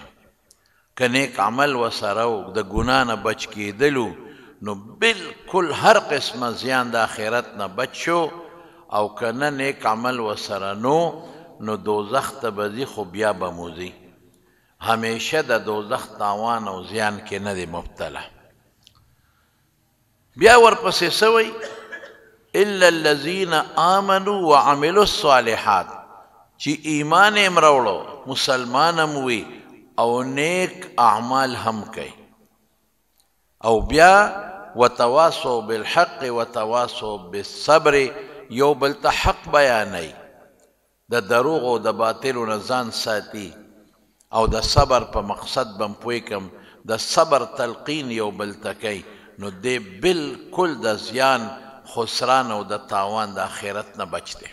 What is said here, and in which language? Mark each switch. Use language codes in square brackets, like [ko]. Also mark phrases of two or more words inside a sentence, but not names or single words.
[ps] که نیک عمل ورسره و د ګناه نه بچ کېدلو نو بالکل هر قسمه زیان د آخرت نه بچ شو، او که نه نیک عمل ورسره نو دوزخ ته به ځي، خو بیا به مو ځي. همیشه د دوزخ تاوان او زیان کې نه دی مبتلا. بیا ورپسې څه وایي؟ [ar] الا الذین آمنوا وعملوا الصالحات، [ps] چې ایمان یې راوړو، مسلمان هم وي او نیک اعمال هم کوي، او بیا [ar] وتواصوا بالحق وتواصوا بالصبر، [ps] یو بل ته حق بیانوي، د دروغ او د باطلو نه ځان ساتي، او د صبر په مقصد بم پوی کم، د صبر تلقین یو بل ته کوي. نو دی بالکل د زیان، خسران او د تاوان د آخرت نه بچ دی.